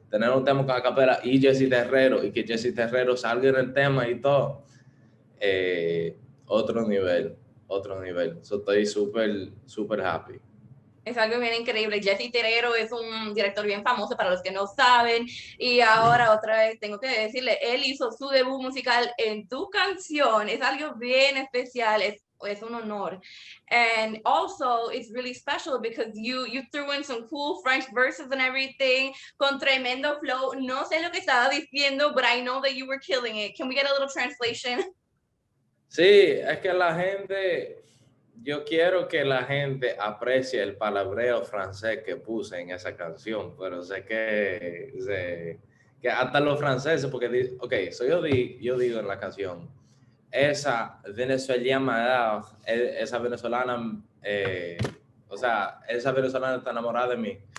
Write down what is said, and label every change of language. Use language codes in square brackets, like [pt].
[es] Tener un tema con Akapellah y Jessy Terrero y que Jessy Terrero salga en el tema y todo, eh, otro nivel, otro nivel. So, estoy súper, súper happy. Es algo bien increíble. Jessy Terrero es un director bien famoso para los que no saben. Y ahora otra vez tengo que decirle, él hizo su debut musical en tu canción. Es algo bien especial. Es un honor. [en] And also, it's really special because you threw in some cool French verses and everything [es] con tremendo [en] flow. [es] No sé lo que estaba diciendo, [en] but I know that you were killing it. Can we get a little translation? [es] Sí, es que la gente, yo quiero que la gente aprecie el palabreo francés que puse en esa canción, pero que hasta los franceses, porque, ok, yo digo en la canción, esa venezolana, esa venezolana, o sea, esa venezolana está enamorada de mí.